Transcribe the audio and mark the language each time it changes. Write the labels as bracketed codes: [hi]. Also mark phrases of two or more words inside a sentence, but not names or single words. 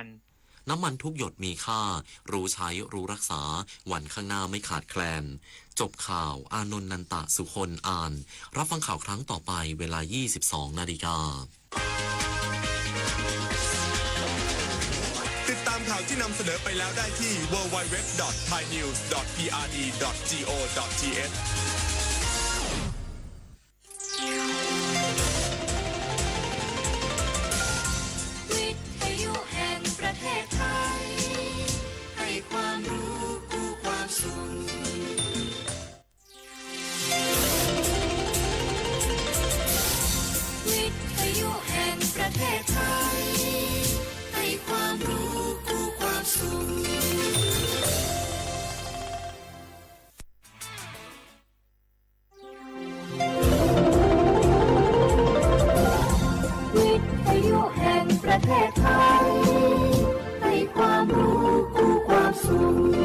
[th] น้ำมันทุกหยดมีค่ารู้ใช้รู้รักษาวันข้างหน้าไม่ขาดแคลนจบข่าวอานนท์นันตะสุคนอ่านรับฟังข่าวครั้งต่อไปเวลา 22 นาฬิกา ติดตามข่าวที่นำเสนอไปแล้วได้ที่ www.thainews.pre.go.th วิทยุแห่งประเทศไทยให้ความรู้คู่ความสุข วิทยุแห่งประเทศไทยให้ความรู้คู่ความสุขวิทยุแห่งประเทศไทยให้ความรู้คู่ความสุข